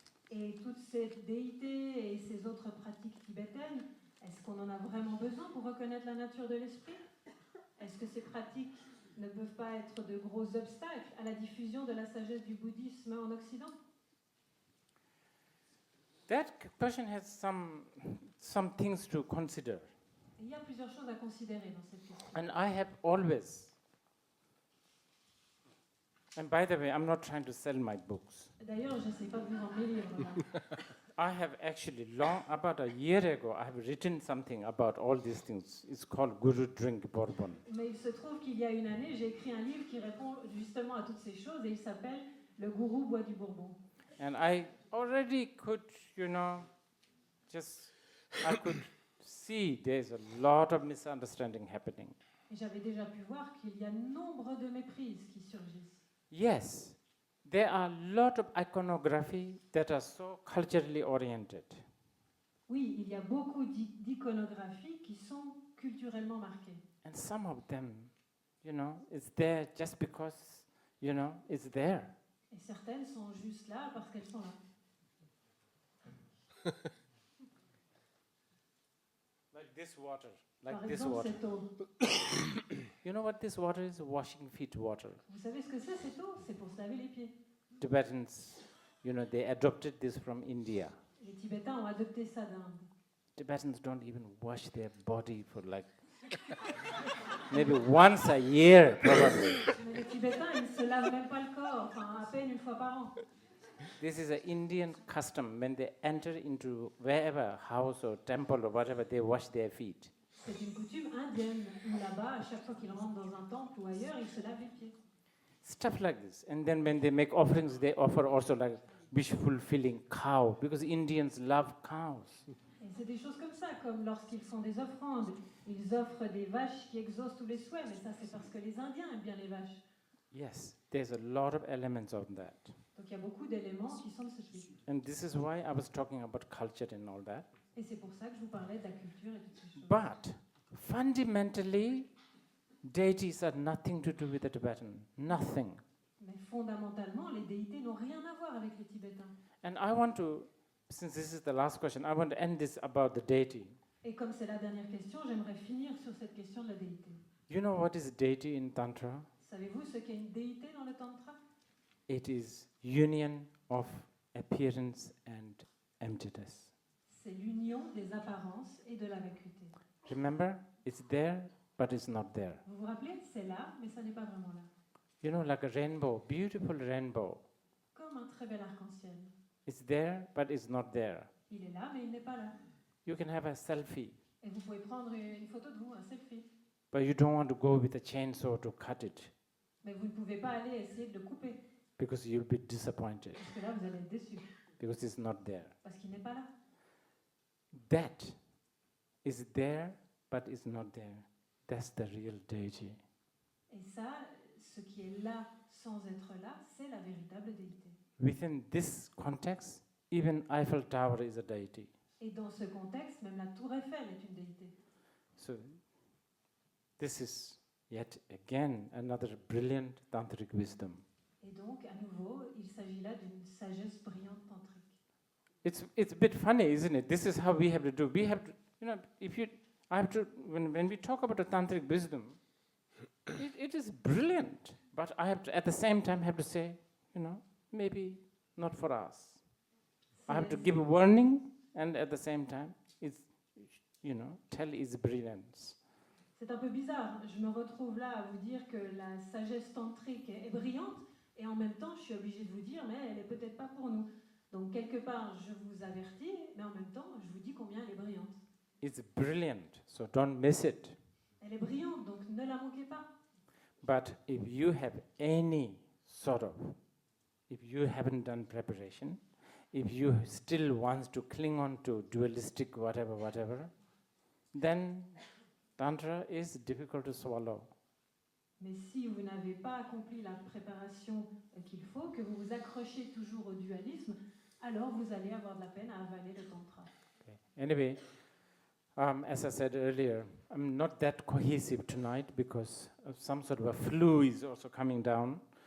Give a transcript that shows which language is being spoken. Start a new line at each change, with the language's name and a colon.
French: Et toutes ces déités et ces autres pratiques tibétaines, est-ce qu'on en a vraiment besoin pour reconnaître la nature de l'esprit? Est-ce que ces pratiques ne peuvent pas être de gros obstacles à la diffusion de la sagesse du bouddhisme en Occident?
English: That question has some things to consider.
French: Il y a plusieurs choses à considérer dans cette question.
English: And I have always, and by the way, I'm not trying to sell my books.
French: D'ailleurs, je ne sais pas vous vendre mes livres. Là.
English: I have actually about a year ago, I have written something about all these things. It's called Guru Drink Bourbon.
French: Mais il se trouve qu'il y a une année, j'ai écrit un livre qui répond justement à toutes ces choses et il s'appelle Le gourou boit du bourbon.
English: And I already could, I could see there's a lot of misunderstanding happening.
French: Et j'avais déjà pu voir qu'il y a nombre de méprises qui surgissent.
English: Yes, there are a lot of iconography that are so culturally oriented.
French: Oui, il y a beaucoup d'iconographies qui sont culturellement marquées.
English: And some of them, it's there just because, it's there.
French: Et certaines sont juste là parce qu'elles sont là.
English: Like this water.
French: Par exemple, cette eau.
English: You know what this water is? Washing feet water.
French: Vous savez ce que c'est cette eau? C'est pour se laver les pieds.
English: Tibetans, they adopted this from India.
French: Les Tibétains ont adopté ça d'Inde.
English: Tibetans don't even wash their body for like maybe once a year, probably.
French: Mais les Tibétains, ils ne se lavent même pas le corps, enfin à peine une fois par an.
English: This is an Indian custom. When they enter into wherever house or temple or whatever, they wash their feet.
French: C'est une coutume indienne où là-bas, à chaque fois qu'ils rentrent dans un temple ou ailleurs, ils se lavent les pieds.
English: Stuff like this. And then when they make offerings, they offer also like wish-fulfilling cow, because Indians love cows.
French: Et c'est des choses comme ça, comme lorsqu'ils font des offrandes, ils offrent des vaches qui exaucent tous les souhaits, mais ça c'est parce que les Indiens aiment bien les vaches.
English: Yes, there's a lot of elements of that.
French: Donc il y a beaucoup d'éléments qui sont de ce type.
English: And this is why I was talking about culture and all that.
French: Et c'est pour ça que je vous parlais de la culture et toutes ces choses.
English: But fundamentally, deities are nothing to do with the Tibetan. Nothing.
French: Mais fondamentalement, les déités n'ont rien à voir avec les Tibétains.
English: And I want to, since this is the last question, I want to end this about the deity.
French: Et comme c'est la dernière question, j'aimerais finir sur cette question de la déité.
English: You know what is deity in Tantra?
French: Savez-vous ce qu'est une déité dans le Tantra?
English: It is union of appearance and emptiness.
French: C'est l'union des apparences et de la vacuité.
English: Remember, it's there, but it's not there.
French: Vous vous rappelez, c'est là, mais ça n'est pas vraiment là.
English: You know, like a rainbow, beautiful rainbow.
French: Comme un très bel arc-en-ciel.
English: It's there, but it's not there.
French: Il est là, mais il n'est pas là.
English: You can have a selfie,
French: Et vous pouvez prendre une photo de vous, un selfie.
English: but you don't want to go with a chainsaw to cut it,
French: Mais vous ne pouvez pas aller essayer de le couper,
English: because you'll be disappointed,
French: parce que là, vous allez être déçu,
English: because it's not there.
French: parce qu'il n'est pas là.
English: That is there, but it's not there. That's the real deity.
French: Et ça, ce qui est là sans être là, c'est la véritable déité.
English: Within this context, even Eiffel Tower is a deity.
French: Et dans ce contexte, même la tour Eiffel est une déité.
English: So this is yet again another brilliant tantric wisdom. Et donc, à nouveau, il s'agit là d'une sagesse brillante tantrique. It's a bit funny, isn't it? This is how we have to do. We have to, you know, I have to, when we talk about a tantric wisdom, it is brilliant. But I have to, at the same time, have to say, you know, maybe not for us. I have to give a warning, and at the same time, it's, you know, tell its brilliance.
French: C'est un peu bizarre. Je me retrouve là à vous dire que la sagesse tantrique est brillante, et en même temps, je suis obligée de vous dire, mais elle n'est peut-être pas pour nous. Donc, quelque part, je vous avertis, mais en même temps, je vous dis combien elle est brillante.
English: It's brilliant, so don't miss it.
French: Elle est brillante, donc ne la manquez pas.
English: But if you have any sort of, if you haven't done preparation, if you still want to cling on to dualistic whatever, then Tantra is difficult to swallow.
French: Mais si vous n'avez pas accompli la préparation qu'il faut, que vous vous accrochez toujours au dualisme, alors vous allez avoir de la peine à avaler le tantra.
English: Okay. Anyway, as I said earlier, I'm not that cohesive tonight because of some sort of a flu is also coming down.